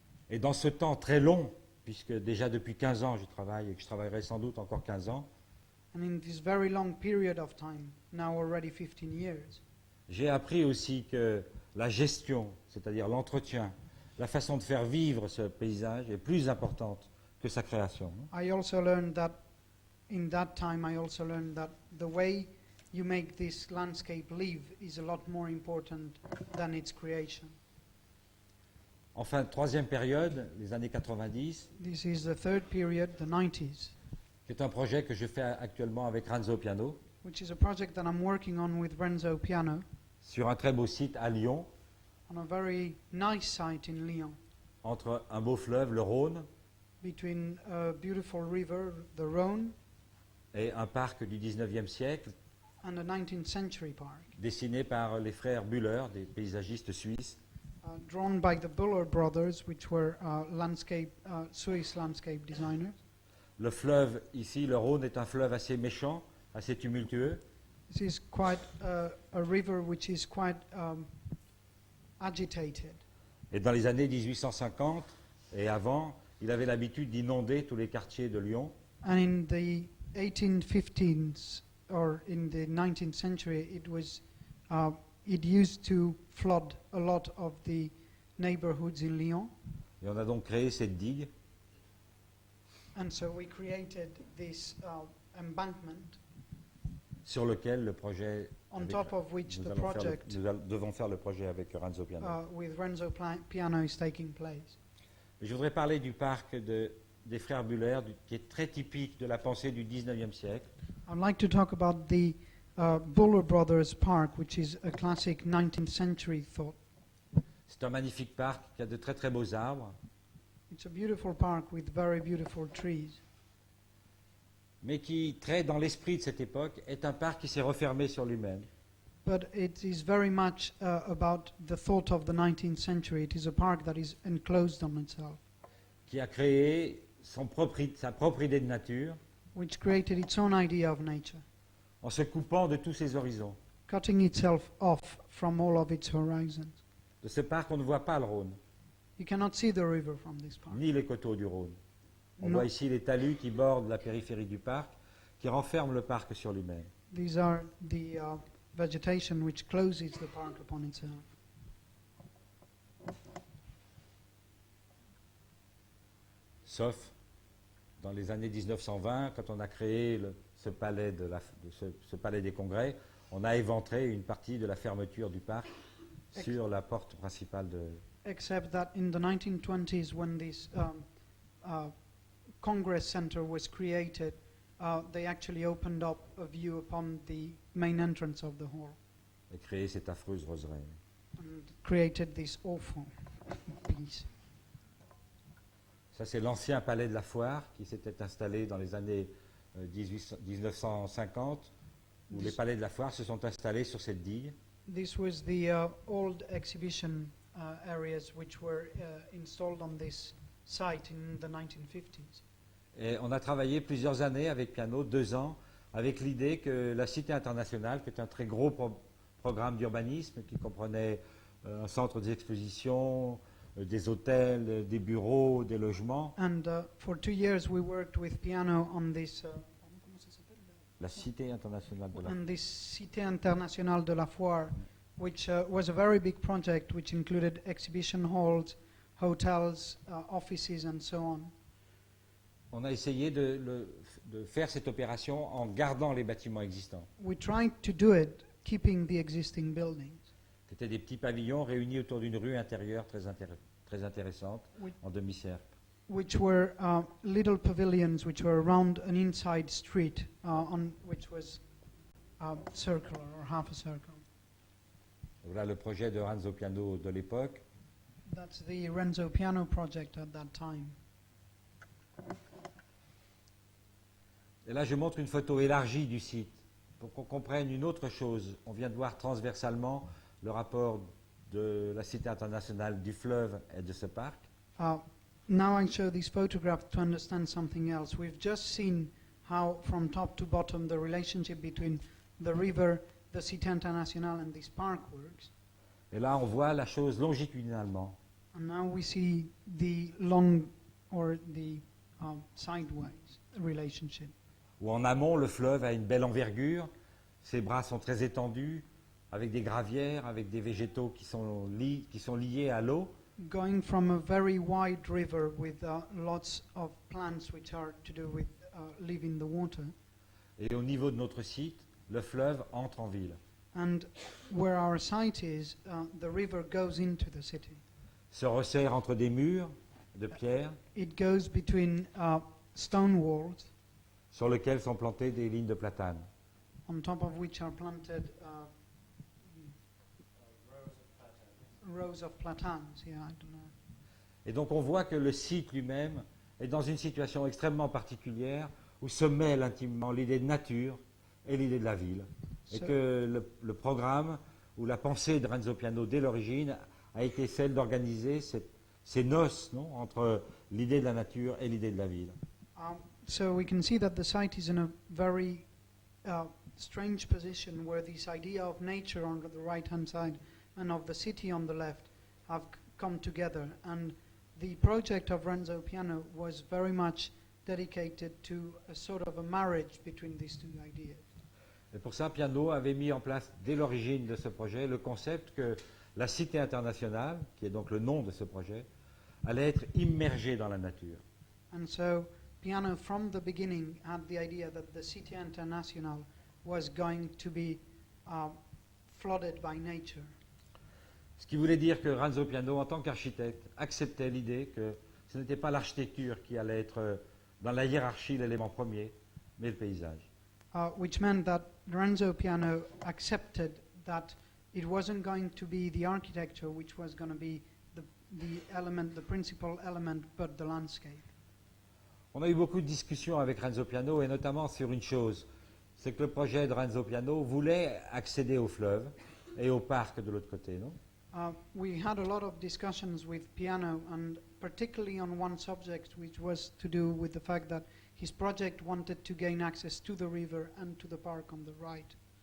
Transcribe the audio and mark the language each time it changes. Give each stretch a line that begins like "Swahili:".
French: Et dans ce temps très long, puisque déjà depuis 15 ans je travaille et que je travaillerai sans doute encore 15 ans,
English: And in this very long period of time, now already 15 years,
French: j'ai appris aussi que la gestion, c'est-à-dire l'entretien, la façon de faire vivre ce paysage est plus importante que sa création.
English: I also learned that in that time I also learned that the way you make this landscape live is a lot more important than its creation.
French: Enfin, troisième période, les années 90,
English: This is the third period, the 90s,
French: qui est un projet que je fais actuellement avec Ranzo Piano,
English: which is a project that I'm working on with Renzo Piano
French: sur un très beau site à Lyon,
English: on a very nice site in Lyon,
French: entre un beau fleuve, le Rhône,
English: between a beautiful river, the Rhône,
French: et un parc du 19e siècle,
English: and a 19th century park,
French: dessiné par les frères Buller, des paysagistes suisses,
English: drawn by the Buller brothers, which were Swiss landscape designers.
French: Le fleuve, ici, le Rhône, est un fleuve assez méchant, assez tumultueux.
English: This is quite a river which is quite agitated.
French: Et dans les années 1850 et avant, il avait l'habitude d'inonder tous les quartiers de Lyon.
English: And in the 1815s or in the 19th century, it was it used to flood a lot of the neighborhoods in Lyon.
French: Et on a donc créé cette digue
English: And so we created this embankment
French: sur lequel le projet,
English: on
French: avec-
English: top of which
French: nous,
English: the
French: allons faire le-
English: project
French: nous devons faire le projet avec Renzo Piano.
English: with Renzo Piano is taking place.
French: Je voudrais parler du parc des frères Buller, qui est très typique de la pensée du 19e siècle.
English: I'd like to talk about the Buller Brothers Park, which is a classic 19th century thought.
French: C'est un magnifique parc qui a de très très beaux arbres,
English: It's a beautiful park with very beautiful trees,
French: mais qui, très dans l'esprit de cette époque, est un parc qui s'est refermé sur lui-même.
English: but it is very much about the thought of the 19th century. It is a park that is enclosed on itself,
French: Qui a créé sa propre idée de nature
English: which created its own idea of nature,
French: en se coupant de tous ses horizons.
English: cutting itself off from all of its horizons.
French: De ce parc, on ne voit pas le Rhône,
English: You cannot see the river from this park.
French: ni les coteaux du Rhône. On
English: No.
French: voit ici les talus qui bordent la périphérie du parc, qui renferment le parc sur lui-même.
English: These are the vegetation which closes the park upon itself.
French: Sauf dans les années 1920, quand on a créé ce palais, ce palais des congrès, on a éventré une partie de la fermeture du parc sur la porte principale de...
English: Except that in the 1920s, when this Congress Center was created, they actually opened up a view upon the main entrance of the hall
French: et créé cette affreuse roseraie.
English: and created this awful piece.
French: Ça, c'est l'ancien palais de la Foire qui s'était installé dans les années 1950, où les palais de la Foire se sont installés sur cette digue.
English: This was the old exhibition areas which were installed on this site in the 1950s.
French: Et on a travaillé plusieurs années avec Piano, 2 ans, avec l'idée que la Cité internationale, qui est un très gros programme d'urbanisme qui comprenait un centre d'exposition, des hôtels, des bureaux, des logements,
English: And for 2 years we worked with Piano on this,
French: comment ça s'appelle? la Cité internationale de la
English: On this Cité Internationale de la Foire, which was a very big project which included exhibition halls, hotels, offices and so on.
French: On a essayé de faire cette opération en gardant les bâtiments existants,
English: We tried to do it keeping the existing buildings,
French: qui étaient des petits pavillons réunis autour d'une rue intérieure très intéressante, Oui. en demi-cercle.
English: which were little pavilions which were around an inside street on which was circular or half a circle.
French: Voilà le projet de Renzo Piano de l'époque.
English: That's the Renzo Piano project at that time.
French: Et là, je montre une photo élargie du site pour qu'on comprenne une autre chose. On vient de voir transversalement le rapport de la Cité internationale du fleuve et de ce parc.
English: Now I show this photograph to understand something else. We've just seen how from top to bottom the relationship between the river, the Cité Internationale and this park works.
French: Et là, on voit la chose longitudinalement.
English: And now we see the long or the sideways relationship.
French: Où en amont, le fleuve a une belle envergure, ses bras sont très étendus, avec des gravières, avec des végétaux qui sont liés à l'eau.
English: Going from a very wide river with lots of plants which are to do with live in the water,
French: Et au niveau de notre site, le fleuve entre en ville,
English: and where our site is, the river goes into the city.
French: se resserre entre des murs de pierre
English: It goes between stone walls,
French: sur lesquels sont plantées des lignes de platanes.
English: on top of which are planted rows of platanes. Yeah, I don't know.
French: Et donc on voit que le site lui-même est dans une situation extrêmement particulière où se mêlent intimement l'idée de nature et l'idée de la ville. Et
English: So-
French: que le programme ou la pensée de Renzo Piano dès l'origine a été celle d'organiser ces noces entre l'idée de la nature et l'idée de la ville.
English: So we can see that the site is in a very strange position where this idea of nature on the right-hand side and of the city on the left have come together. And the project of Renzo Piano was very much dedicated to a sort of a marriage between these two ideas.
French: Et pour ça, Piano avait mis en place, dès l'origine de ce projet, le concept que la Cité internationale, qui est donc le nom de ce projet, allait être immergée dans la nature.
English: And so Piano from the beginning had the idea that the City International was going to be flooded by nature.
French: Ce qui voulait dire que Renzo Piano, en tant qu'architecte, acceptait l'idée que ce n'était pas l'architecture qui allait être dans la hiérarchie l'élément premier, mais le paysage.
English: Which meant that Renzo Piano accepted that it wasn't going to be the architecture which was going to be the element, the principal element, but the landscape.
French: On a eu beaucoup de discussions avec Renzo Piano, et notamment sur une chose, c'est que le projet de Renzo Piano voulait accéder au fleuve et au parc de l'autre côté, non?
English: We had a lot of discussions with Piano, and particularly on one subject, which was to do with the fact that his project wanted to gain access to the river and to the park on the right.